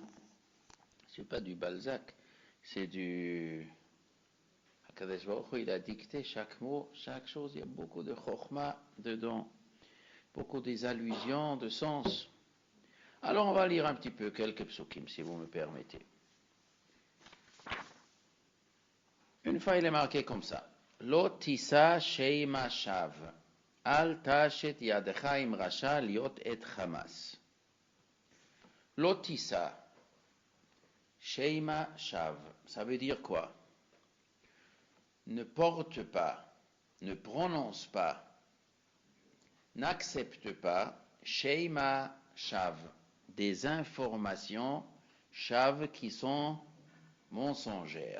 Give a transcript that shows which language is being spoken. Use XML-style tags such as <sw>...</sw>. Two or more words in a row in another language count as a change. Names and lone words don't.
<fr>C'est pas du Balzac, c'est du</fr> <he>הקדוש ברוך הוא,</he> <fr>il a dicté chaque mot, chaque chose, il y a beaucoup de chokhma dedans, beaucoup des allusions de sens. Alors on va lire un petit peu quelques psukim, si vous me permettez. Une fois il est marqué comme ça.</fr> <he>לא תשא שמע שוא, אל תשת ידך עם רשע להיות עד חמס. לא תשא שמע שוא,</he> <fr>ça veut dire quoi? Ne porte pas, ne prononce pas, n'accepte pas,</fr> <he>שמע שוא,</he> <fr>des informations shav qui sont mensongères.</fr>